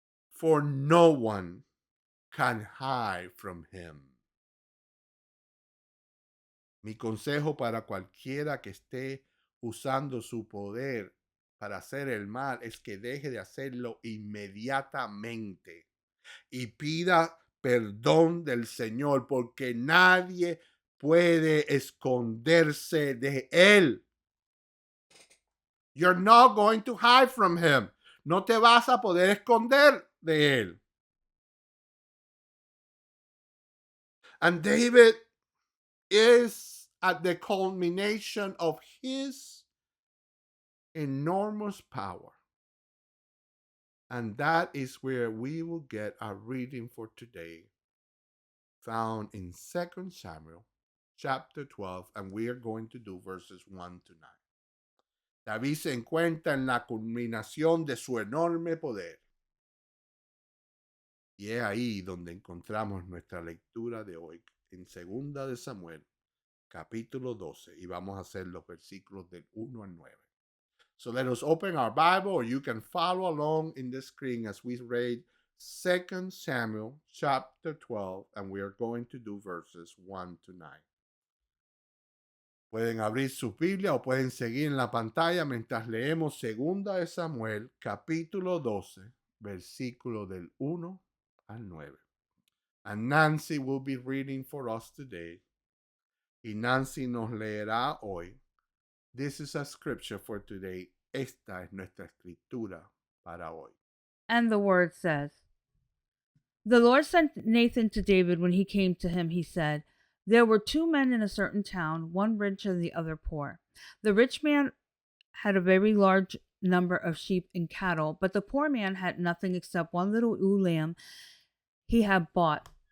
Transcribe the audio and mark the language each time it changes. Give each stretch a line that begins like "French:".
English: For no one can hide from him.
Spanish: Mi consejo para cualquiera que esté usando su poder para hacer el mal es que deje de hacerlo inmediatamente y pida perdón del Señor, porque nadie puede esconderse de él.
English: You're not going to hide from him.
Spanish: No te vas a poder esconder de él.
English: And David is at the culmination of his enormous power. And that is where we will get our reading for today, found in 2 Samuel chapter 12, and we are going to do verses 1 to 9.
Spanish: David se encuentra en la culminación de su enorme poder. Y es ahí donde encontramos nuestra lectura de hoy, en 2 de Samuel, capítulo 12, y vamos a hacer los versículos del 1 al 9.
English: So let us open our Bible, or you can follow along in the screen as we read 2 Samuel chapter 12, and we are going to do verses 1 to 9.
Spanish: Pueden abrir su Biblia o pueden seguir en la pantalla mientras leemos 2 de Samuel capítulo 12, versículo del 1 al 9.
English: And Nancy will be reading for us today.
Spanish: Y Nancy nos leerá hoy.
English: This is a scripture for today.
Spanish: Esta es nuestra escritura para hoy.
English: And the word says, The Lord sent Nathan to David. When he came to him, he said, There were two men in a certain town, one rich and the other poor. The rich man had a very large number of sheep and cattle, but the poor man had nothing except one little ewe lamb he had bought.